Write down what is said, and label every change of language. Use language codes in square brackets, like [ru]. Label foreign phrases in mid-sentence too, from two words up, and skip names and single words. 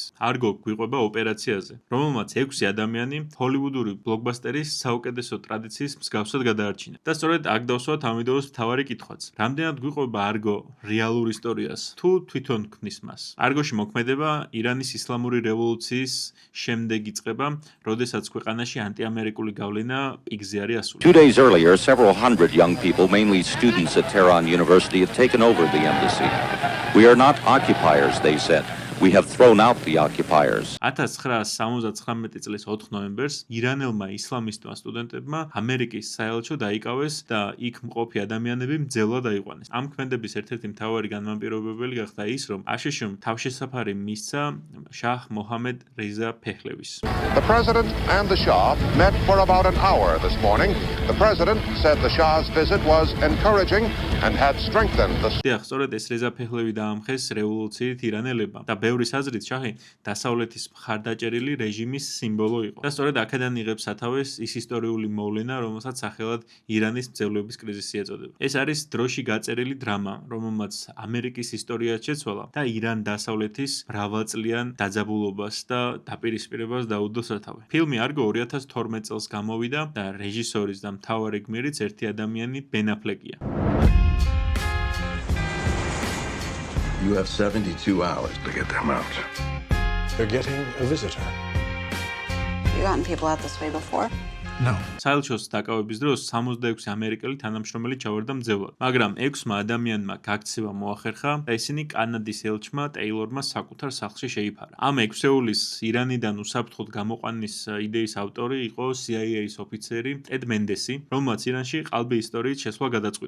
[ka] Argo გვიყვება ოპერაციაზე, რომელმაც 6 ადამიანი ჰოლივუდური ბლოკბასტერის საუკეთესო ტრადიციის მსგავსად გადაარჩინა. და სწორედ აქ დავსვათ ამ ვიდეოს მთავარი კითხვაც. რამდენად გვიყვება Argo რეალურ ისტორიას თუ თვითონ ქმნის მას? Argoში მოქმედება ირანის ისლამური რევოლუციის შემდეგ იწყება, როდესაც ქვეყანაში ანტიამერიკული გავლენა პიკზე არის ასული. [en] 2 days earlier, several hundred young people, mainly students at Tehran University, had taken over the embassy. We are not occupiers, they said. We have thrown out the occupiers. [ka] 1979 წლის 4 ნოემბერს ირანელმა ისლამისტმა სტუდენტებმა ამერიკის საელჩო დაიკავეს და იქ მყოფი ადამიანები მძევლად აიყვანეს. ამ ქმედების ერთ-ერთი მთავარი განმაპირობებელი გახდა ის, რომ აშშ-მ თავშესაფარი მისცა შაჰ მოჰამედ რეზა ფეჰლევის. [en] The president and the Shah met for about an hour this morning. The president said the Shah's visit was encouraging and had strengthened the [ka] დიახ, სწორედ ეს რეზა ფეჰლევი დაამხეს რევოლუციით ირანელებმა და ბევრის აზრით შაჰი დასავლეთის მხარდაჭერილი რეჟიმის სიმბოლო იყო. და სწორედ აქედან იღებს სათავეს ის ისტორიული მოვლენა, რომელსაც სახელად ირანის მძევლობის კრიზისი ეწოდება. ეს არის დროში გაწერილი დრამა, რომელმაც ამერიკის ისტორიაც შეცვალა და ირან-დასავლეთის მრავალწლიან დაძაბულობას და დაპირისპირებას დაუდო სათავე. ფილმი Argo 2012 წელს გამოვიდა და რეჟისორის და მთავარი გმირიც ერთი ადამიანი Ben Affleck-ია. [en] You have 72 hours to get them out. They're getting a visitor. You gotten people out this way before? No. [ka] საელჩოს დაკავების დროს 66 ამერიკელი თანამშრომელი ჩავარდა მძევლად, მაგრამ 6 ადამიანმა გაქცევა მოახერხა და ისინი კანადის ელჩმა ტეილორმა საკუთარ სახლში შეიფარა. ამ 6-ეულის ირანიდან უსაფრთხოდ გამოყვანის იდეის ავტორი იყო CIA-ის ოფიცერი ტედ მენდესი, რომელმაც ირანში ყალბი ისტორიით შესვლა გადაწყვიტა.